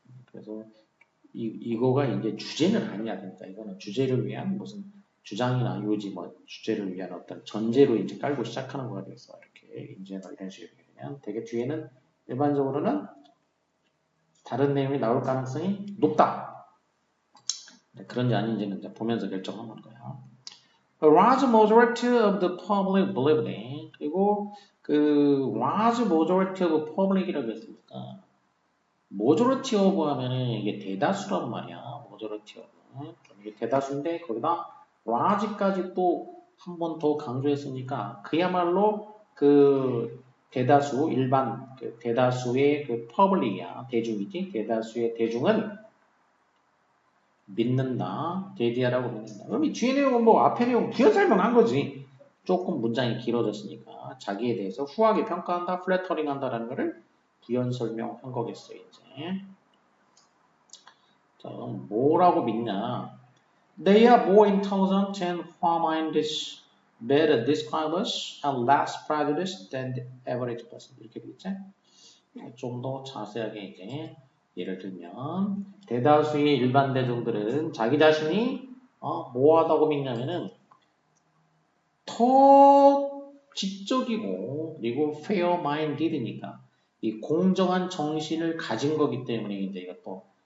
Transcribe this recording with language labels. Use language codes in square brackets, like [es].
[ko] 그래서 이거가 이제 주제는 아니야. 그러니까 이거는 주제를 위한 무슨 주장이나 요지 뭐 주제를 위한 어떤 전제로 이제 깔고 시작하는 거가 되겠어. 이렇게 인제나 이런 식으로 되면 되게 뒤에는 일반적으로는 다른 내용이 나올 가능성이 높다. 그런지 아닌지는 이제 보면서 결정하는 거야. [en] A large majority of the public believed in. [ko] 그리고 그 [en] large majority of public [ko] 이라고 했으니까 [en] majority of [ko] 하면은 이게 대다수란 말이야. [en] majority of. [ko] 이게 대다수인데 거기다 large까지 또 한 번 더 강조했으니까 그야말로 그 대다수 일반 그 대다수의 그 public이야. 대중이지. 대다수의 대중은 믿는다. 데디아라고 믿는다. 그럼 이 뒤에 내용은 뭐 앞에 내용 부연 설명한 거지. 조금 문장이 길어졌으니까 자기에 대해서 후하게 평가한다, 플래터링 한다라는 거를 부연 설명한 거겠어요, 이제. 자, 뭐라고 믿냐? [en] They are more intelligent and far-minded, better describers, and less prejudiced than the average person. [ko] 이렇게 되겠지? 좀 더 자세하게 이제 예를 들면 대다수의 일반 대중들은 자기 자신이 뭐하다고 믿냐면은 더 지적이고 그리고 fair-minded니까 이 공정한 정신을 가진 거기 때문에 이제 이것도